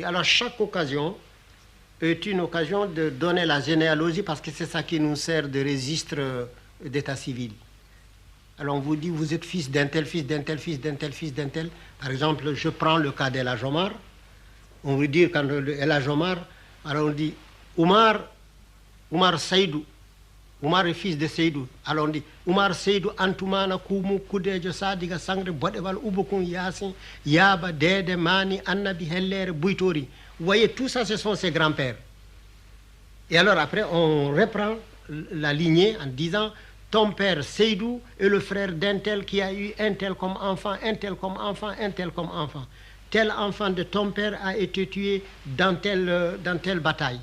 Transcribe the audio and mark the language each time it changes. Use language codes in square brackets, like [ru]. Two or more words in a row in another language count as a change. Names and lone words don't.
[fr] Alors, chaque occasion est une occasion de donner la généalogie parce que c'est ça qui nous sert de registre d'état civil. Alors on vous dit, vous êtes fils d'un tel, fils d'un tel, fils d'un tel, fils d'un tel. Par exemple, je prends le cas d'El Hadj Omar. On veut dire, quand El Hadj Omar, alors on dit, Oumar Seydou. Oumar est fils de Seydou. Alors on dit, Oumar Seydou, Antoumana, Koumou, Koudejo, Sadiga, Sangre, Bodewal, Oubokun, Yassin, Yaba, Dede, Mani, Annabi, Heller, Bouitori. Vous voyez, tout ça, ce sont ses grands-pères. Et alors après, on reprend la lignée en disant, ton père Seydou est le frère d'un tel qui a eu un tel comme enfant, un tel comme enfant, un tel comme enfant. Tel enfant de ton père a été tué dans telle bataille.